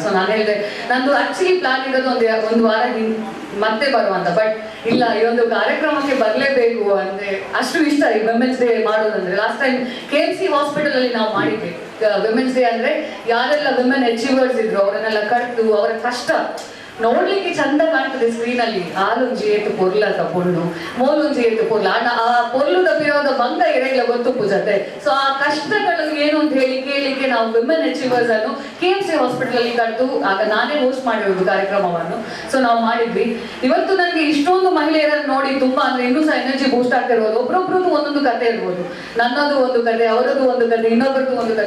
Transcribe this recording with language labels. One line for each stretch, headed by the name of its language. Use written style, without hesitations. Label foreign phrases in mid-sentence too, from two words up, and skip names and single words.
Kannada: ಸೊ ನಾನು ಹೇಳಿದೆ ನಂದು
English: actually plan
Kannada: ಇರೋದು ಒಂದು ವಾರ ಮತ್ತೆ ಬರುವಂತ, ಬಟ್ ಇಲ್ಲ ಈ ಒಂದು ಕಾರ್ಯಕ್ರಮಕ್ಕೆ ಬರಲೇಬೇಕು ಅಂದ್ರೆ ಅಷ್ಟು ಇಷ್ಟ ಈ
English: women's day
Kannada: ಮಾಡೋದಂದ್ರೆ.
English: last time
Kannada: KMC ಹಾಸ್ಪಿಟಲ್ ಅಲ್ಲಿ ನಾವು ಮಾಡಿದ್ವಿ
English: women's day.
Kannada: ಅಂದ್ರೆ ಯಾರೆಲ್ಲ
English: women achievers
Kannada: ಇದ್ರು ಅವರನ್ನೆಲ್ಲ ಕರೆದು ಅವರ ಕಷ್ಟ ನೋಡ್ಲಿಕ್ಕೆ ಚಂದ ಕಾಣ್ತದೆ ಸ್ಕ್ರೀನ್ ಅಲ್ಲಿ.
Tulu: ಆಲುಂಜಿ ಏತು ಪೊರ್ಲದ ಪೊಣ್ಣು, ಮೋಲುಂಜಿ ಏತು ಪೊರ್ಲ ಅಣ್ಣ, ಆ ಪೊರ್ಲುದ ಪಿರೋದ ಬಂದ ಇರಲ್ಲ ಗೊತ್ತು ಪೂಜತೆ.
Kannada: ಸೊ ಆ ಕಷ್ಟಗಳು ಏನು ಅಂತ ಹೇಳಿ ಕೇಳಿಕ್ಕೆ ನಾವು
English: women achievers
Kannada: ಅನ್ನು KMC ಹಾಸ್ಪಿಟಲ್ ಅಲ್ಲಿ ಕರೆದು, ಆಗ ನಾನೇ ಹೋಸ್ಟ್ ಮಾಡಿರೋದು ಕಾರ್ಯಕ್ರಮವನ್ನು. ಸೊ ನಾವು ಮಾಡಿದ್ವಿ. ಇವತ್ತು ನನಗೆ ಇಷ್ಟೊಂದು ಮಹಿಳೆಯರನ್ನು ನೋಡಿ ತುಂಬಾ ಅಂದ್ರೆ ಇನ್ನೂ ಸಹ
English: energy boost
Kannada: ಆಗ್ತಿರ್ಬೋದು. ಒಬ್ರೊಬ್ರದ್ದು ಒಂದೊಂದು ಕತೆ ಇರ್ಬೋದು, ನನ್ನದು ಒಂದು ಕತೆ, ಅವರದ್ದು ಒಂದು ಕತೆ, ಇನ್ನೊಬ್ಬರದ್ದು ಒಂದು ಕತೆ.